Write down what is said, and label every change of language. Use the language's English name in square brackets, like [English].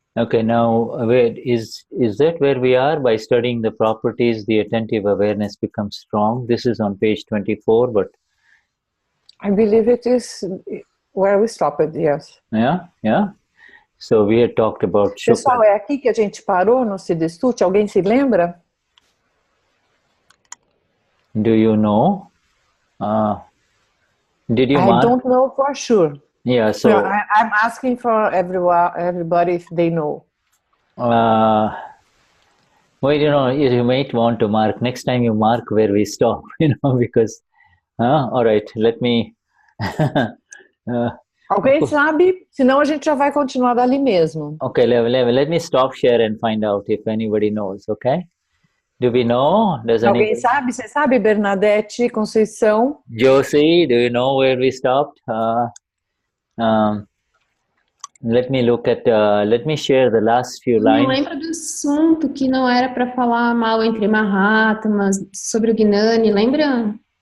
[English] Okay, now is that where we are? By studying the properties, the attentive awareness becomes strong. This is on page 24, but I believe it is where we stopped, yes. Yeah. So we had talked about [Portuguese] Pessoal, é aqui que a gente parou no Siddha Stuti? Alguém se lembra? [English] Do you know? Did you mark? I don't know for sure. Yeah, so I'm asking for everybody if they know. Well, you might want to mark. Next time you mark where we stop, because all right, let me [Portuguese] Alguém sabe? Senão a gente já vai continuar dali mesmo. [English] Okay, let me stop share and find out if anybody knows, okay? Do we know? Does [Portuguese] Alguém [English] anybody... [Portuguese] sabe? Você sabe, Bernadette, Conceição? [English] Josie, do you know where we stopped? Let me look at, let me share the last few lines. [Portuguese] Não lembro do assunto que não era para falar mal entre Mahatmas, sobre o Gnani, lembra?